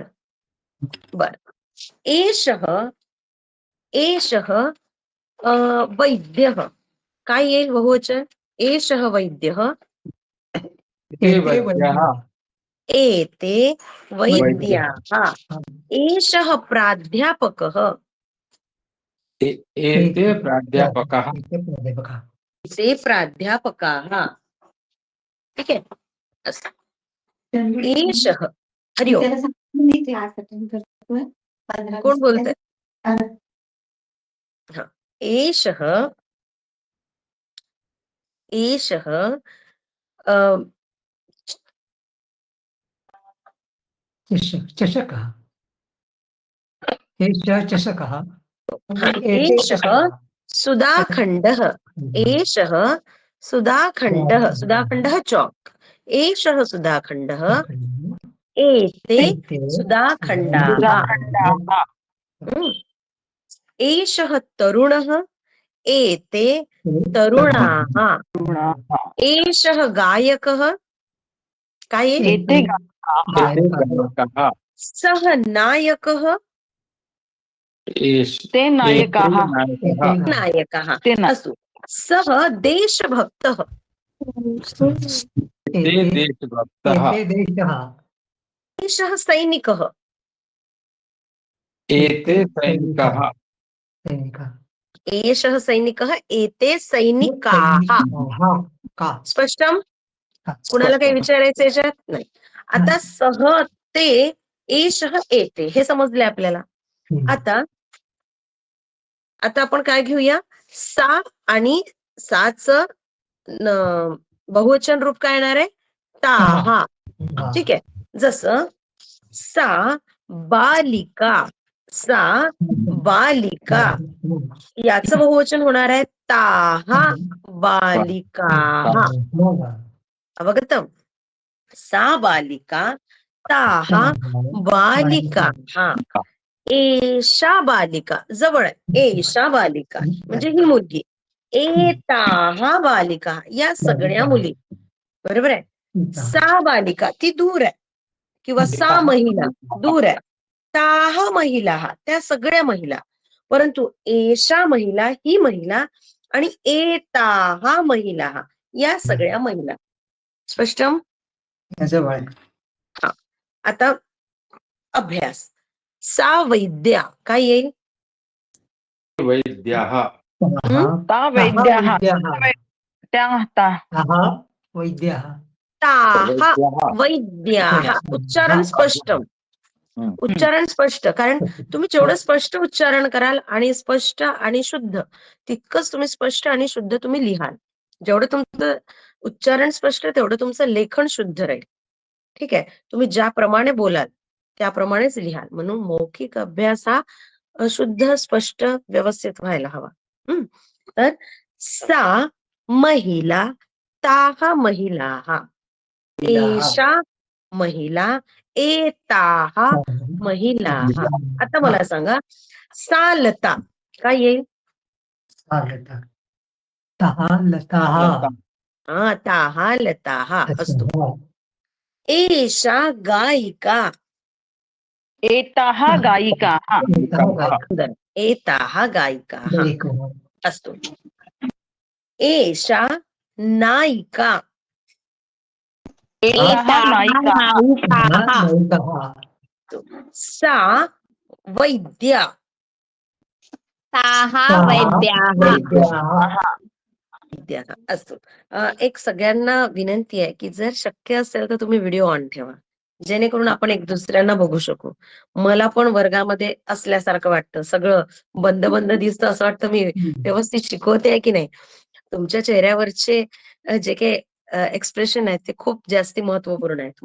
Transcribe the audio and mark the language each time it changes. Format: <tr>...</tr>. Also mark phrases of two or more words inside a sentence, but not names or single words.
<mr>बर.</mr> <sa>एषः एषः वैद्यः.</sa> <mr>काय येईल बहुवचन?</mr> <sa>एषः वैद्यः, ते वैद्यः. एते वैद्यः. वैद्याः, एषः प्राध्यापकः, एते प्राध्यापकः. प्राध्यापकः. ते प्राध्यापकाः.</sa> <mr>ठीक आहे. असं.</mr> <sa>एषः, हरि ओम.</sa> <mr>कोण बोलतंय? हा.</mr> <sa>एषः एषः चषकः. एषः चषकः.</sa> <mr>हा,</mr> <sa>एते एषः चषकः. सुधाखण्डः, एषः सुधाखण्डः, सुधाखण्डः चौक, एषः सुधाखण्डः, एते सुधाखण्डाः. हम्म. एषः तरुणः, एते तरुणाः. एषः गायकः,</sa> <mr>काय आहे?</mr> <sa>एते गायकः. सः नायकः, ते नायकः. नायकः. अस्तु. सः देशभक्तः, ते देशभक्तः. एते देशः. एषः सैनिकः, एते सैनिकः. सैनिकः. एषः सैनिकः, एते सैनिकाः. सैनिकाः. का. स्पष्टम? का.</sa> <mr>कुणाला काही विचारायचं याच्यात? नाही. आता सह, ते, एषः, एते हे समजले आपल्याला. आता आपण काय घेऊया? सा आणि साचं बहुवचन रूप काय येणार आहे? ताहा. ठीक आहे. जसं</mr> <sa>सा बालिका, सा बालिका,</sa> <mr>याचं बहुवचन होणार आहे</mr> <sa>ताहा बालिकाः. अवगतम? सा बालिका, ताहा बालिकाः, एषा बालिका,</sa> <mr>जवळ आहे,</mr> <sa>एषा बालिका</sa> <mr>म्हणजे ही मुलगी,</mr> <sa>एताहा बालिका</sa> <mr>या सगळ्या मुली. बरोबर आहे.</mr> <sa>सा बालिका</sa> <mr>ती दूर आहे, किंवा</mr> <sa>सा महिला</sa> <mr>दूर आहे,</mr> <sa>ताहा महिला</sa> <mr>त्या सगळ्या महिला. परंतु</mr> <sa>एषा महिला</sa> <mr>ही महिला आणि</mr> <sa>एताहा महिला</sa> <mr>या सगळ्या महिला.</mr> <sa>स्पष्टम? हा.</sa> <mr>आता अभ्यास.</mr> <sa>सा वैद्या</sa> <mr>काय येईल?</mr> <sa>वैद्यः. वैद्यः. ताहा वैद्याः.</sa> <mr>उच्चारण स्पष्ट, उच्चारण स्पष्ट. कारण तुम्ही जेवढं स्पष्ट उच्चारण कराल आणि स्पष्ट आणि शुद्ध, तितकंच तुम्ही स्पष्ट आणि शुद्ध तुम्ही लिहाल. जेवढं तुमचं उच्चारण स्पष्ट तेवढं तुमचं लेखन शुद्ध राहील. ठीक आहे. तुम्ही ज्याप्रमाणे बोलाल त्याप्रमाणेच लिहाल. म्हणून मौखिक अभ्यास हा शुद्ध, स्पष्ट, व्यवस्थित व्हायला हवा.</mr> <sa>तर सा महिला, ताहा महिलाः, एषा महिला, एताः महिलाः.</sa> <mr>आता मला सांगा,</mr> <sa>सा लता</sa> <mr>काय येईल?</mr> <sa>लता. लताः.</sa> <mr>हा,</mr> <sa>ताहा लताः</sa> <mr>असतो. अच्छा, हा.</mr> <sa>एषा गायिका. एताः गायिकाः. एताः गायिका. सुंदर. एताः गायिकाः गायिका. असतो. एषा नायिका. एताः नायिकाः. हा, नायिका. सा वैद्या. ताः ताः वैद्याः. वैद्याः.</sa> <mr>विद्या असतो. एक सगळ्यांना विनंती आहे की जर शक्य असेल तर तुम्ही व्हिडिओ ऑन ठेवा, जेणेकरून आपण एक दुसऱ्यांना बघू शकू. मला पण वर्गामध्ये असल्यासारखं वाटतं, सगळं बंद बंद दिसतं, असं वाटतं मी व्यवस्थित शिकवते आहे की नाही. तुमच्या चेहऱ्यावरचे जे काही एक्सप्रेशन आहेत ते खूप जास्ती महत्वपूर्ण आहेत.</mr>